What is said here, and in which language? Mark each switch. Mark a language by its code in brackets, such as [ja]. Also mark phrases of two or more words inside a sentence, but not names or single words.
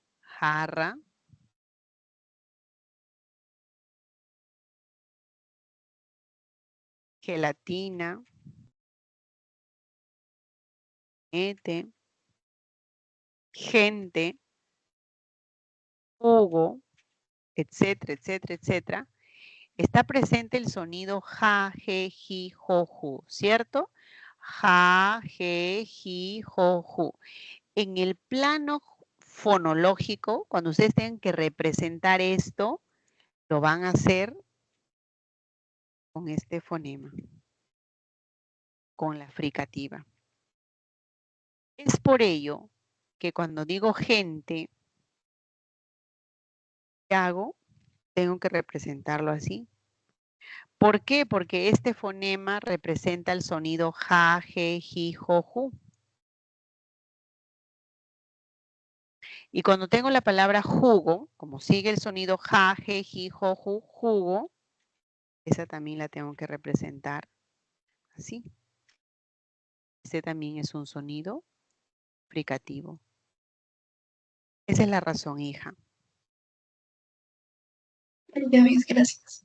[es] Jarra. Gelatina. Gente. Jugo, etcétera, etcétera, etcétera. Está presente el sonido ja, je, ji, jo, ju, ¿cierto? Ja, je, ji, jo, ju. En el plano fonológico, cuando ustedes tengan que representar esto, lo van a hacer con este fonema, con la fricativa. Es por ello que cuando digo gente, ¿qué hago? Tengo que representarlo así. ¿Por qué? Porque este fonema representa el sonido ja, je, ji, jo, ju. Y cuando tengo la palabra jugo, como sigue el sonido ja, je, ji, jo, ju, jugo, esa también la tengo que representar así. Este también es un sonido fricativo. Esa es la razón, hija. Ya ves, gracias.